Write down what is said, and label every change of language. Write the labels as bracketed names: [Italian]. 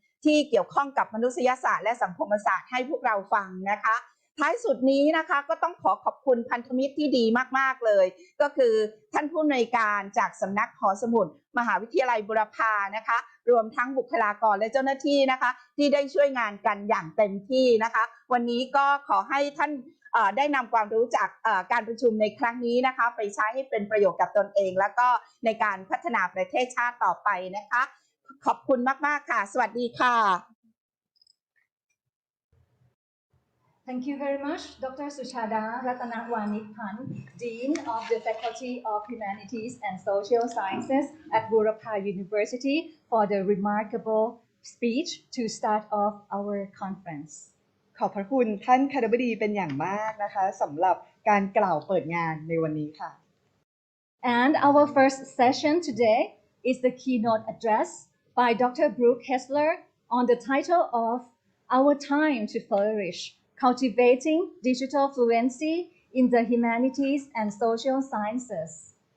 [Thai] ที่เกี่ยวข้องกับมนุษยศาสตร์และสังคมศาสตร์ให้พวกเราฟังนะคะท้ายสุดนี้นะคะก็ต้องขอบคุณพันธมิตรที่ดีมากๆเลยก็คือท่านผู้อำนวยการจากสำนักหอสมุดมหาวิทยาลัยบูรพานะคะรวมทั้งบุคลากรและเจ้าหน้าที่นะคะที่ได้ช่วยงานกันอย่างเต็มที่นะคะวันนี้ก็ขอให้ท่าน ได้นำความรู้จากการประชุมในครั้งนี้นะคะไปใช้ให้เป็นประโยชน์กับตนเองแล้วก็ในการพัฒนาประเทศชาติต่อไปนะคะขอบคุณมากๆค่ะสวัสดีค่ะ [English] Thank you very much, Dr. Suchada Ratanawanipan, Dean of the Faculty of Humanities and Social Sciences at Burapha University, for the remarkable speech to start off our conference. [Thai] ขอบพระคุณท่านคณบดีเป็นอย่างมากนะคะสำหรับการกล่าวเปิดงานในวันนี้ค่ะ [English] And our first session today is the keynote address by Dr. Brooke Hessler on the title of Our Time to Flourish.Cultivating digital fluency in the humanities and social sciences.